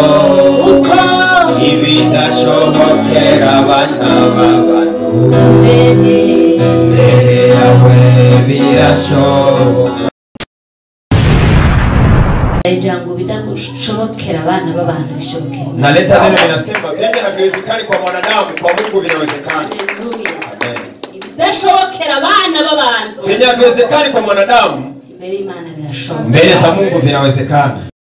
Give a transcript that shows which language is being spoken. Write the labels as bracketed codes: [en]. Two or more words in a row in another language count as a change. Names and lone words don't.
[rn] uko ibidashobokera abana b'abantu mbere yawe birashoboka ijambo bidashobokera abana b'abantu bishobokera. [sw] Naleta neno linasema vyenye haviwezekani kwa mwanadamu, kwa Mungu vinawezekana. Amen. [rn] Bidashobokera abana b'abantu [sw] vyenye haviwezekani kwa mwanadamu, [rn] mbere Imana birashoboka. [sw] mbele za Mungu vinawezekana.